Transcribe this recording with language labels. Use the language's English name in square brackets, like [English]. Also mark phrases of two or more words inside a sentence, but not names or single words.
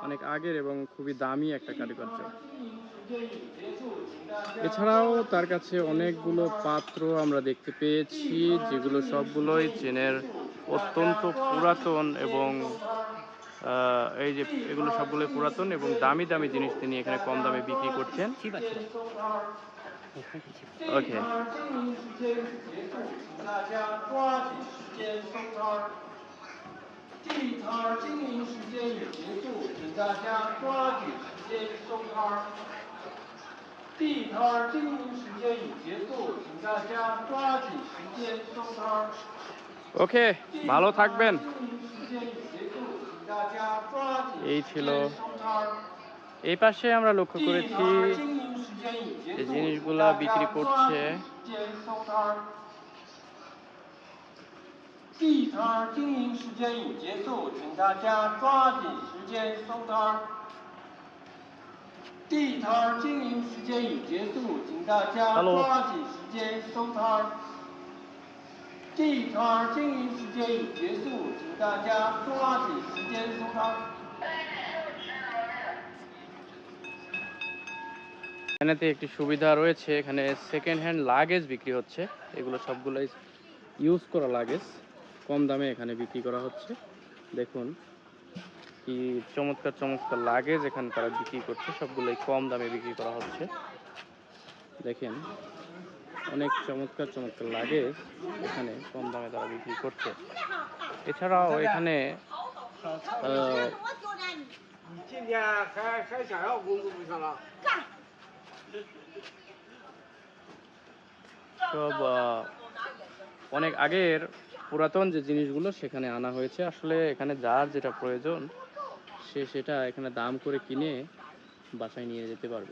[Bangla] অনেক আগের এবং খুবই দামি একটা কারুকার্য। এছাড়াও তার কাছে অনেকগুলো পাত্র আমরা দেখতে পেয়েছি, যেগুলো সবগুলোই চীনের অত্যন্ত পুরাতন এবং এই যে এগুলো সবগুলোই পুরাতন এবং দামি দামি জিনিস তিনি এখানে কম দামে বিক্রি করছেন। ওকে। [Chinese] 地摊儿经营时间已结束，请大家抓紧时间收摊儿。地摊儿经营时间已结束，请大家抓紧时间收摊儿。 [Bangla] ওকে, ভালো থাকবেন। [Chinese] 经营时间已结束，请大家抓紧 [Bangla] এই [Chinese] 时 [Bangla] ছিল। [Chinese] 间收摊儿。 [Bangla] এই পাশে আমরা লক্ষ্য [Chinese] 地 [Bangla] করেছি [Chinese] 摊儿经营时间已结 [Bangla] যে [Chinese] 束， [Bangla] জিনিসগুলা [Chinese] 请大 [Bangla] বিক্রি [Chinese] 家抓 [Bangla] করছে [Chinese] 紧时间收摊儿。地摊儿经营时间已结束，请大家抓紧时间收摊儿。地摊儿经营时间已结束，请大家 [English] Hello. [Chinese] 抓紧时间收摊儿。地摊儿经营时间已结束，请大家抓紧时间收摊儿。 [Bangla] এখানেতে একটি সুবিধা রয়েছে, এখানে [English] second hand luggage [Bangla] বিক্রি হচ্ছে। এগুলো সবগুলোই ইউজ করা লাগেজ কম দামে এখানে বিক্রি করা হচ্ছে। দেখুন কি চমৎকার চমৎকার লাগেজ এখানে তারা বিক্রি করছে, সবগুলোই কম দামে বিক্রি করা হচ্ছে। দেখেন অনেক চমৎকার চমৎকার লাগেজ এখানে কম দামে তারা বিক্রি করছে। এছাড়াও এখানে [Chinese] 你今天还想要工作不行了？ [Bangla] সব অনেক আগের পুরাতন যে জিনিসগুলো সেখানে আনা হয়েছে। আসলে এখানে যার যেটা প্রয়োজন সে সেটা এখানে দাম করে কিনে বাসায় নিয়ে যেতে পারবে।